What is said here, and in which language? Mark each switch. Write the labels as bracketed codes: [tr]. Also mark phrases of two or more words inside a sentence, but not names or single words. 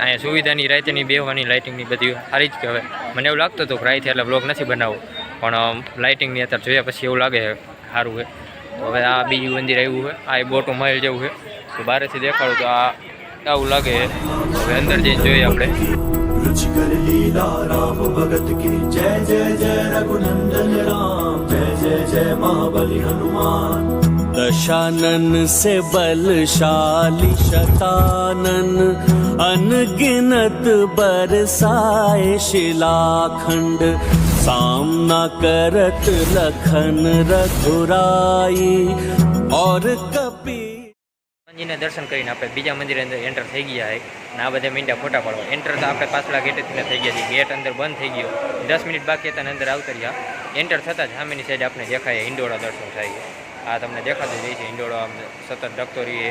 [gu] અહીંયા સુવિધાની રાતની બેહવાની લાઇટિંગની બધી સારી જ કહેવાય. મને એવું લાગતું હતું કે રાતથી એટલે બ્લોગ નથી બનાવવું, પણ લાઇટિંગની અત્યારે જોયા પછી એવું લાગે છે સારું છે. તો હવે આ બીજું મંદિર આવ્યું છે. આ બોટો મહેલ જેવું છે. તો બહારથી દેખાડું તો આ આવું લાગે છે. હવે અંદર જઈને જોઈએ આપણે. [hi] रुचिकर लीला राम भगत की. जय जय जय रघुनंदन राम. जय जय जय महाबली हनुमान. दशानन से बलशाली शतानन अनगिनत बरसाए शिलाखंड. सामना करत लखन रघुराई और कपी. [gu] હનુમાનજીના દર્શન કરીને આપણે બીજા મંદિર અંદર એન્ટર થઈ ગયા છે. અને આ બધા મીંડા ફોટા પાડવા. એન્ટર તો આપણે પાછલા ગેટેથી થઈ ગયા છીએ. ગેટ અંદર બંધ થઈ ગયો, 10 મિનિટ બાકી હતા અંદર આવતા રહ્યા. એન્ટર થતાં જ સામેની સાઈડ આપણે દેખાય હિંડોળા દર્શન થાય. આ તમને દેખાતું જાય છે હિંડોળો આમ સતત ડગતો રહીએ.